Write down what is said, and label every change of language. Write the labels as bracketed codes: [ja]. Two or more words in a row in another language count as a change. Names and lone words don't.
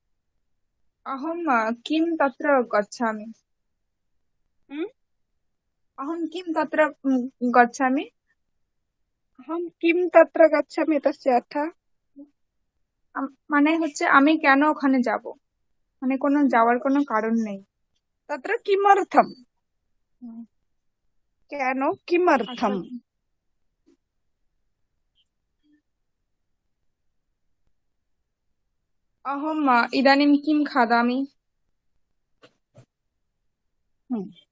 [sa] अहं किं तत्र गच्छामि? अहं किं तत्र गच्छामि? अहं किं तत्र गच्छामि तस्य अर्थः [bn] মানে হচ্ছে আমি কেন ওখানে যাব, মানে কোনো যাওয়ার কোনো কারণ নেই। [sa] तत्र किमर्थं केन [bn] আচ্ছা, [sa] किमर्थम् अहं इदानीं किं खादामि? हम्म,